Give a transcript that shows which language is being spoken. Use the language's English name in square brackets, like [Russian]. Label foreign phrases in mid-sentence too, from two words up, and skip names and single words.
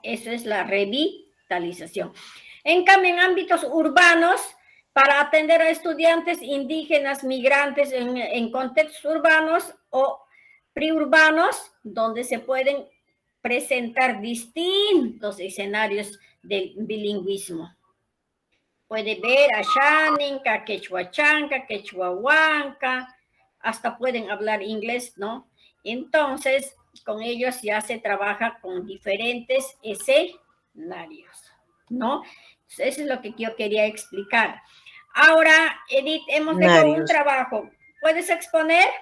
[Spanish] Eso es la revitalización. En cambio, en ámbitos urbanos, para atender a estudiantes indígenas, migrantes en contextos urbanos o preurbanos, donde se pueden presentar distintos escenarios del bilingüismo. Puede ver a Xáninca, quechua chanca, quechua huanca, hasta pueden hablar inglés, ¿no? Entonces, con ellos ya se trabaja con diferentes escenarios, ¿no? Eso es lo que yo quería explicar. Ahora, Edith, hemos dejado un trabajo. ¿Puedes exponer?